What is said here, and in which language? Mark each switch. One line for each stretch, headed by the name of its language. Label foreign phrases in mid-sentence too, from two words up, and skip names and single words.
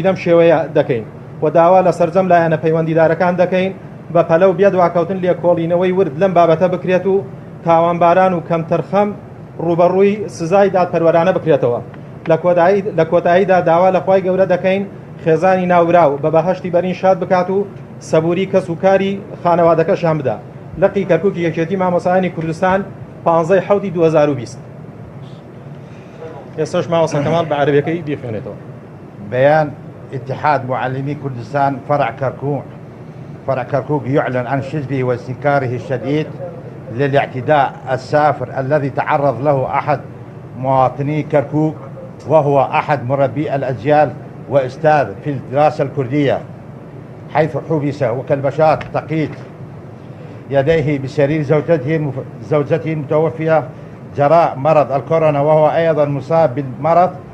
Central Kurdish: لەم شێوەیە دەکەین و داوا لە سەرجەم لایەنە پەیوەندیدارەکان دەکەین بە پەلە و بێ دواکەوتن لێکۆڵینەوەی ورد لەم بابەتە بکرێت و تاوانباران و کەمتەرخەم ڕوبەڕووی سزای دادپەروەرانە بکرێتەوە لە کۆتاییدا داوا لە خوای گەورە دەکەین خێزانی ناوراو بە بەهەشتی بەرین شاد بکات و سەبووری کەس و کاری خانەوادەکەشان بدا لەقی کەرکووکی یەکێتی مامۆسایانی کوردستان 15 2020 ئێستاش مامۆستا کەمال بە عەرەبیەکەی بیخوێنێتەوە.
Arabic: بيان اتحاد معلمي كردستان فرع كركوك يعلن عن شجبه واستنكاره الشديد للاعتداء السافر الذي تعرض له أحد مواطني كركوك وهو أحد مربي الأجيال وأستاذ في الدراسة الكردية حيث حبس وكالبشات تقيت يديه بسرير زوجته المتوفية جراء مرض الكورونا وهو أيضا مصاب بالمرض